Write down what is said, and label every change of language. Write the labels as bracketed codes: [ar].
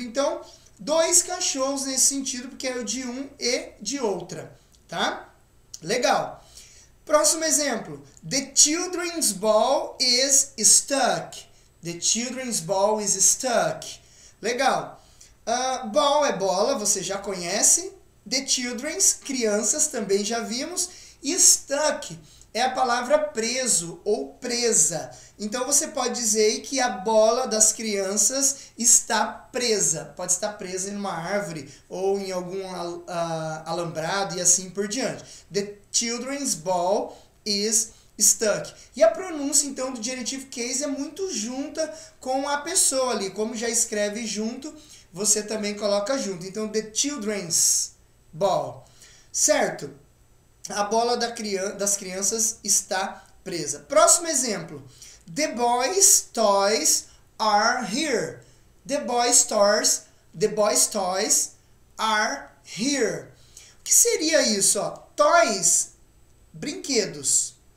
[pt] Então, dois cachorros nesse sentido, porque é o de um e de outra, tá? Legal. Próximo exemplo. [en] The children's ball is stuck. The children's ball is stuck. [pt] Legal. Ball é bola, você já conhece. [en] The children's, [pt] crianças, também já vimos. E stuck é a palavra preso ou presa. Então você pode dizer aí que a bola das crianças está presa. Pode estar presa em uma árvore ou em algum alambrado e assim por diante. [en] The children's ball is stuck. [pt] E a pronúncia então do genitive case é muito junta com a pessoa ali. Como já escreve junto, você também coloca junto. Então [en] the children's ball. [pt] Certo? A bola das crianças está presa. Próximo exemplo. [en] The boys' toys are here. The boys' toys are here. [pt] O que seria isso? Ó? Toys, brinquedos.